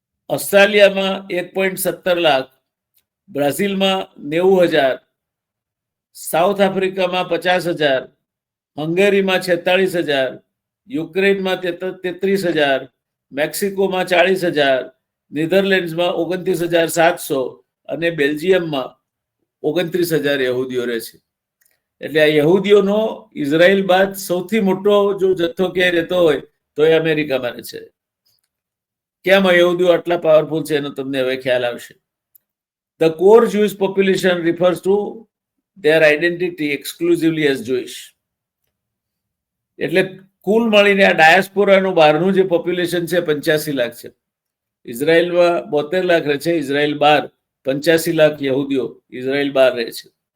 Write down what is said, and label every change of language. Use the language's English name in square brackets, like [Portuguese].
[Gujarati] ઓસ્ટ્રેલિયામાં 1.17 લાખ, બ્રાઝિલમાં 90,000, સાઉથ આફ્રિકામાં 50,000, હંગેરીમાં 46,000, યુક્રેનમાં 33,000, મેક્સિકોમાં 40,000, નેધરલેન્ડ્સમાં 29,700 અને બેલ્જિયમમાં 29,000 યહૂદીઓ રહે છે. એટલે આ યહૂદીઓનો ઇઝરાયલ બાદ સૌથી મોટો જો જથ્થો ક્યાંય રહેતો હોય તો એ અમેરિકામાં રહે છે. કેમ યહૂદીઓ આટલા પાવરફુલ છે એનો તમને હવે ખ્યાલ આવશે. [English] The core Jewish population refers to their identity exclusively as Jewish. [Gujarati] એટલે કુલ મળીને આ ડાયસ્પોરાનું બહારનું જે પોપ્યુલેશન છે 85 લાખ છે. ઇઝરાયલમાં 72 લાખ રહે છે, ઇઝરાયલ બહાર 85 લાખ યહૂદીઓ ઇઝરાયલ બહાર રહે છે.